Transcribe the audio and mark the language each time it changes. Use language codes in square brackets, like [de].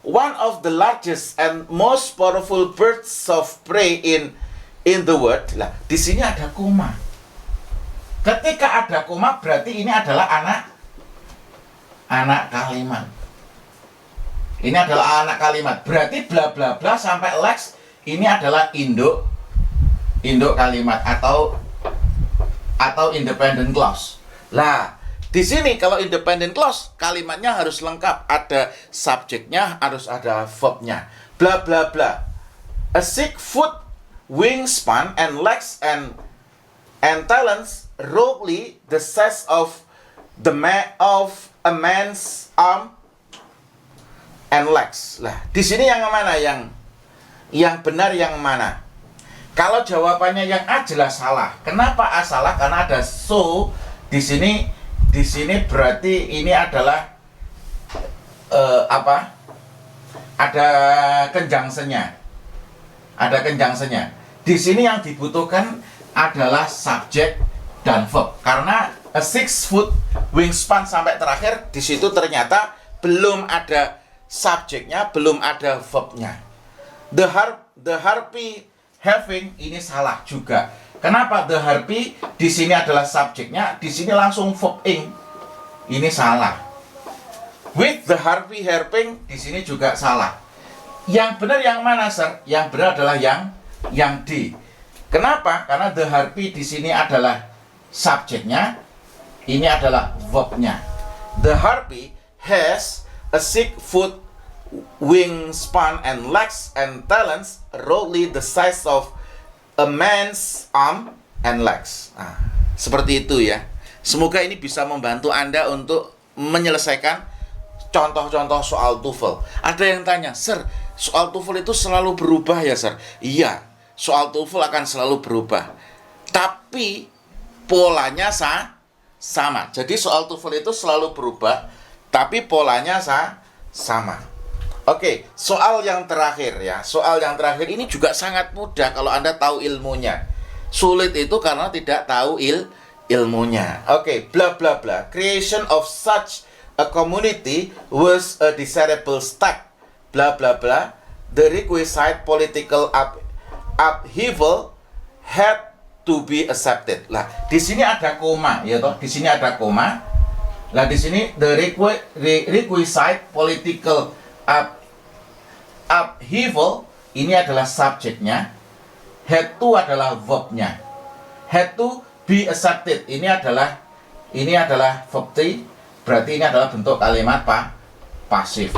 [en] One of the largest and most powerful birds of prey in the world. [id] Lah, di sini ada koma. Ketika ada koma berarti ini adalah anak kalimat. Ini adalah anak kalimat. Berarti bla bla bla sampai lex ini adalah induk kalimat atau independent clause. Lah, di sini kalau independent clause kalimatnya harus lengkap, ada subjeknya, harus ada verbnya. [en] Bla bla bla. A 6 foot wingspan and legs and and talents roughly the size of a man's arm and legs. [id] Lah, di sini yang mana yang benar yang mana? Kalau jawabannya yang A jelas salah. Kenapa A salah? Karena ada so di sini berarti ini adalah ada conjunction-nya. Ada conjunction-nya. Di sini yang dibutuhkan adalah subjek dan verb. Karena [en] a 6 foot wingspan [id] sampai terakhir di situ ternyata belum ada subjeknya, belum ada verbnya. [en] The harpy having [id] ini salah juga. Kenapa the harpy di sini adalah subjeknya, di sini langsung verb ing. Ini salah. [en] With the harpy harping [id] di sini juga salah. Yang benar yang mana, Sir? Yang benar adalah yang D. Kenapa? Karena the harpy di sini adalah subjeknya, ini adalah verbnya. [en] The harpy has a 6 foot wingspan and legs and talons roughly the size of a man's arm and legs. [id] Nah, seperti itu ya. Semoga ini bisa membantu Anda untuk menyelesaikan contoh-contoh soal TOEFL. Ada yang tanya, Sir, soal TOEFL itu selalu berubah ya, Sir? Iya, soal TOEFL akan selalu berubah. Tapi polanya sama. Jadi soal TOEFL itu selalu berubah, tapi polanya sama. Oke, soal yang terakhir ya. Soal yang terakhir ini juga sangat mudah kalau Anda tahu ilmunya. Sulit itu karena tidak tahu ilmunya. Oke, bla bla bla. [en] Creation of such a community was a desirable step. Bla bla bla. The requisite political upheaval had to be accepted. [id] Lah, di sini ada koma, ya toh? Di sini ada koma. Lah, di sini [en] the requisite political upheaval [id] ini adalah subjeknya, had to adalah verbnya. [en] Had to be accepted [id] ini adalah verb T, berarti ini adalah bentuk kalimat pasif.